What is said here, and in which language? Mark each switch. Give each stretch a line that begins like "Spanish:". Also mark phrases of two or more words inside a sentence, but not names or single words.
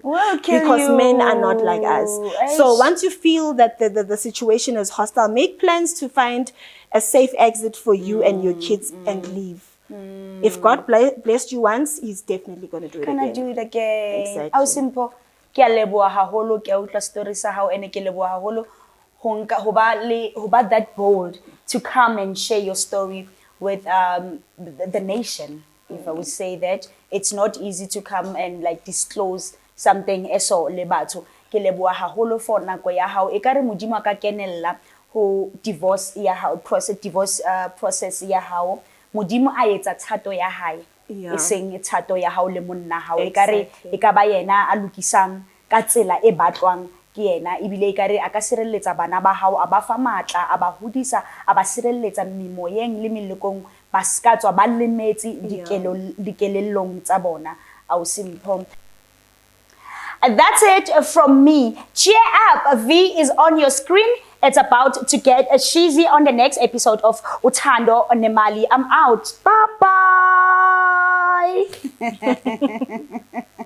English: Because men are not like us. So once you feel that the situation is hostile, make plans to find a safe exit for you and your kids and leave. If God blessed you once, he's definitely going to do it again. Can I do it again? Exactly. How simple.
Southern Sotho: Ke a leboha haholo, ke a utlwa story sa hao, ene ke leboha haholo.
English: Hoba that bold to come and share your story with the nation, if I would say that. It's not easy to come and disclose something
Southern Sotho: eso le batho. Ke leboha haholo for nako ya hao. E kare modimo a ka kenella ho
English: divorce process
Southern Sotho: ya hao. Modimo a etsa thato ya hae. E seng thato ya hao le monna hao. E kare e ka ba yena a lokisang ka tsela e batlwang. Ibile ikare a ka sireletsa bana ba hao, a ba fa matla, a ba hodisa, a ba sireletsa mimoyeng le melekong, ba ska tswa ba lemetse dikelellong tsa bona. Ausimpho.
English: That's it from me. Cheer up, V is on your screen. It's about to get cheesy on the next episode of UTHANDO NE MALI. I'm out. Bye bye.